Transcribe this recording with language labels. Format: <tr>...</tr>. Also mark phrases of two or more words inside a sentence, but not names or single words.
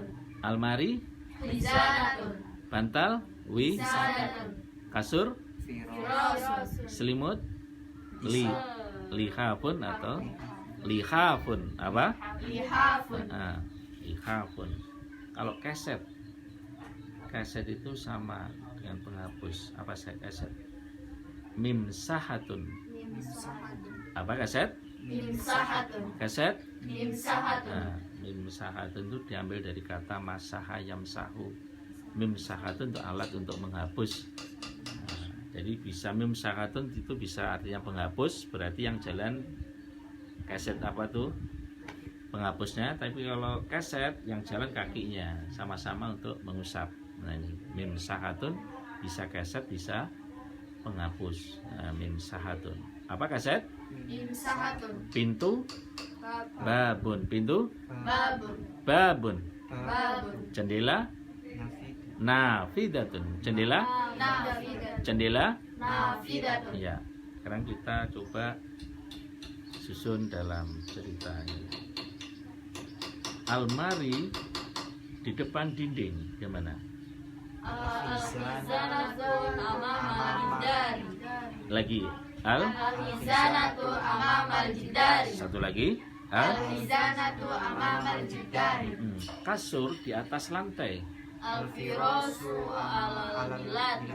<id>Almari.</id> <ar>Khizanatun.</ar> <id>Bantal.</id> <ar>Wisadatun.</ar> <id>Kasur.</id> <ar>Firos. Firosun.</ar> <id>Selimut. Lihafun atau lihafun. Apa?</id> <ar>Lihafun.</ar> <id>Lihafun. Kalau keset itu sama dengan penghapus. Apa keset? Mimsahatun. Apa keset?</id> <ar>Mimsahatun.</ar> <id>Keset.</id> <ar>Mimsahatun.</ar> <id>Mimsahatun itu diambil dari kata</id> <ar>masaha yamsahu.</ar> <id>Mimsahatun itu alat untuk menghapus. Jadi bisa mimsahatun itu bisa artinya penghapus, berarti yang jalan keset apa tuh? Penghapusnya, tapi kalau keset yang jalan kakinya sama-sama untuk mengusap. Nah ini mimsahatun bisa keset bisa penghapus. Mimsahatun. Apa keset?</id> <ar>Mimsahatun.</ar> <id>Pintu. Babun. Pintu.</id> <ar>Babun. Babun. Babun.</ar> <id>Jendela.</id> <ar>Nafid. Nafidatun. Jendela. Nafidatun.</ar> <id>Jendela.</id> <ar>Nafidatun.</ar> <id>Ya. Sekarang kita coba susun dalam cerita ini. Almari di depan dinding, gimana?</id> <ar>Al-khizanatu amamal jidari.</ar> <id>Lagi,</id> <ar>Al-khizanatu amamal jidari.</ar> <id>satu lagi,</id> <ar>Al-khizanatu amamal jidari.</ar> <id>kasur di atas lantai.</id> <ar>Al-firasu alal bilati.</ar>